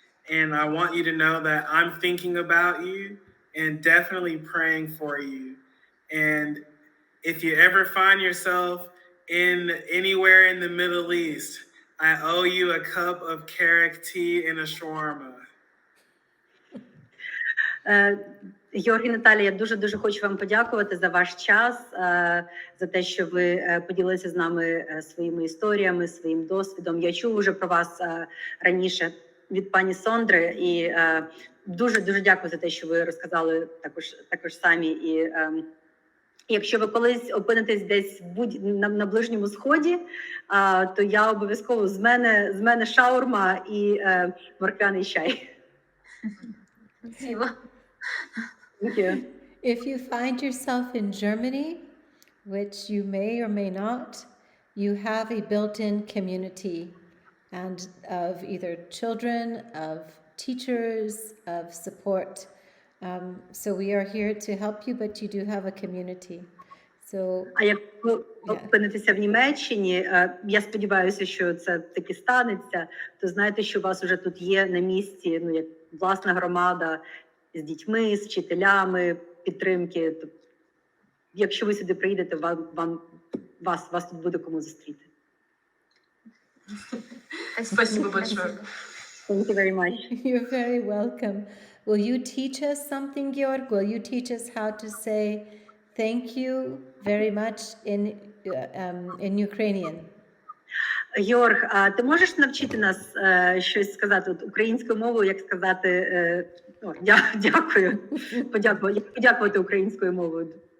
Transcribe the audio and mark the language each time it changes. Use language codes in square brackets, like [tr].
[en] And I want you to know that I'm thinking about you and definitely praying for you. And if you ever find yourself anywhere in the Middle East, I owe you a cup of carrot tea and a shawarma. [uk] Георг і Наталія, я дуже хочу вам подякувати за ваш час, за те, що ви поділилися з нами своїми історіями, своїм досвідом. Я чув уже про вас раніше від пані Сондри, і дуже дякую за те, що ви розказали також самі. І якщо ви колись опинитесь десь на Ближньому Сході, то я обов'язково з мене шаурма і морквяний чай. [ru] Спасибо. [en] Thank you. If you find yourself in Germany, which you may or may not, you have a built-in community and of either children, of teachers, of support. So we are here to help you, but you do have a community. So, [uk] А якщо опинитися в Німеччині, я сподіваюся, що це таки станеться, то знаєте, що у вас вже тут є на місці, як власна громада з дітьми, з вчителями, підтримки. Якщо ви сюди приїдете, вас тут буде кому зустріти. [ru] Спасибо большое. [en] Thank you very much. you're very welcome. Will you teach us something, Georg? Will you teach us how to say thank you very much in Ukrainian? [uk] Георг, а ти можеш навчити нас щось сказати українською мовою, як сказати дякую, подякувати українською мовою?